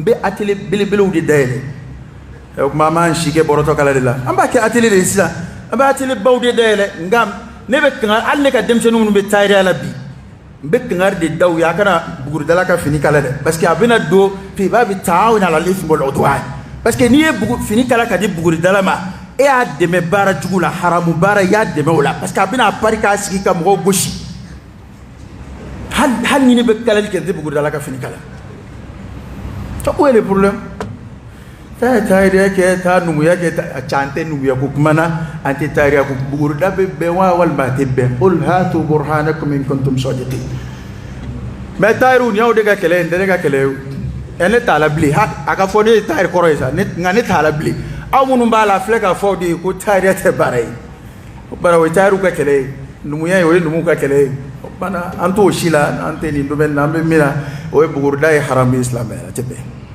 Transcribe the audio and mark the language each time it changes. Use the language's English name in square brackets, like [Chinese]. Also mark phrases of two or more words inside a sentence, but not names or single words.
[Bambara] bɛ atelier belebelew de dayɛlɛ o tuma an b'an si kɛ bɔrɔtɔ kala de la an b'a kɛ atelier de ye sisan an bɛ atelier baw de dayɛlɛ nka ne bɛ kangari hali ne ka denmisɛnninw minnu bɛ tailleur la bi n bɛ kangari de da u ye a kana buguridala ka fini kala dɛ [French] parce que [Bambara] a bɛna don puis b'a bɛ [Arabic] تعاونوا على الإثم والعدوان [French] parce que [Bambara] n'i ye fini kala ka di buguridala ma e y'a dɛmɛ baara jugu la haramu baara i y'a dɛmɛ o la [French] parce que [Bambara] a bɛna pari k'a sigi ka mɔgɔw gosi hali ni ne bɛ kalali kɛ n tɛ buguridala ka fini kala [French] où est le problème [Bambara] taa taariya kɛ taa numuya kɛ a ca an tɛ numuya ko kuma na an tɛ taariya ko bugurida bɛ bɛn wa walima a tɛ bɛn [Arabic] قل هاتوا برهانكم إن كنتم صادقين [Bambara] mais taariw ni y'aw de ka kɛlɛ ye n tɛ ne ka kɛlɛ ye ne t'a la bilen a ka fɔ ne ye taari kɔrɔ ye sa nka ne t'a la bilen aw minnu b'a la filɛ k'a fɔ de ye ko taariya tɛ baara ye bara o ye taariw ka kɛlɛ ye numuya ye o ye numuw ka kɛlɛ ye o kumana an t'o si la an tɛ nin domaine na an bɛ min na o ye bugurida ye haramu ye silamɛya a tɛ bɛn